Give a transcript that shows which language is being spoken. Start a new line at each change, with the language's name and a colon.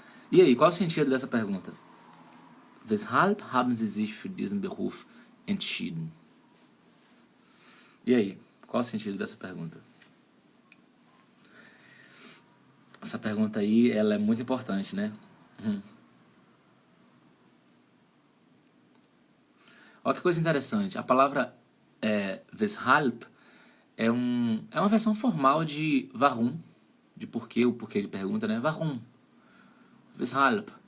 Portuguese: E aí, qual o sentido dessa pergunta?
German: Weshalb haben Sie sich für diesen Beruf entschieden?
Portuguese: E aí, qual o sentido dessa pergunta? Essa pergunta aí, ela é muito importante, né? Olha que coisa interessante. A palavra weshalb é uma versão formal de warum, de porquê, o porquê de pergunta, né? Warum? Weshalb.